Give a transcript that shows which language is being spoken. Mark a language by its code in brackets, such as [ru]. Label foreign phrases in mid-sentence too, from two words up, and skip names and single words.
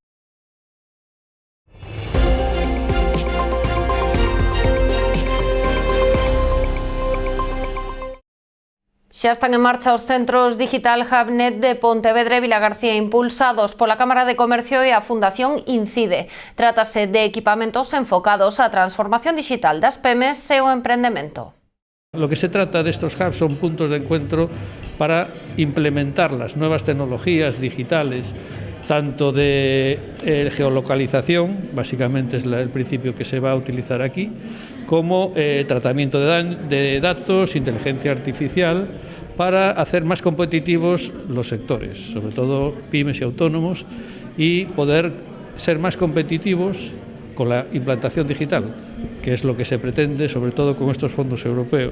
[gl] Xa están en marcha os centros Digital HubNet de Pontevedra e Vilagarcía impulsados pola Cámara de Comercio e a Fundación Incide. Trátase de equipamentos enfocados á transformación digital das PEMES e o emprendemento. [es] Lo que se trata de estos hubs son puntos de encuentro para implementar las nuevas tecnologías digitales, tanto de geolocalización, básicamente es el principio que se va a utilizar aquí, como tratamiento de datos, inteligencia artificial, para hacer más competitivos los sectores, sobre todo pymes y autónomos, y poder ser más competitivos con la implantación digital, que es lo que se pretende, sobre todo con estos fondos europeos.